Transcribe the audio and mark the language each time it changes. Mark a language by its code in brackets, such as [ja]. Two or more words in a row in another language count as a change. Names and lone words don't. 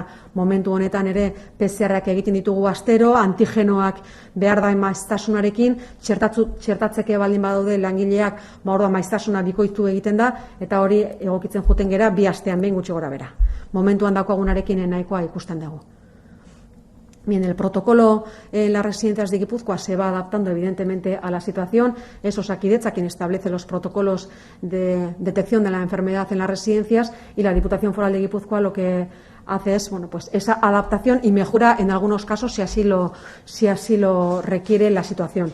[eu] Momentu honetan ere PCR-ak egiten ditugu astero, antigenoak behar da maiztasunarekin, txertatzeke baldin badaude langileak, orduan maiztasuna bikoiztu egiten da eta hori egokitzen juten gera 2 astean behin gutxi gora bera. Momentuan daukagunarekin nahikoa ikusten dugu. [es] Bien, el protocolo en las residencias de Guipúzcoa se va adaptando evidentemente a la situación. Es Osakidetza quien establece los protocolos de detección de la enfermedad en las residencias y la Diputación Foral de Guipúzcoa lo que hace es esa adaptación y mejora en algunos casos si así lo requiere la situación.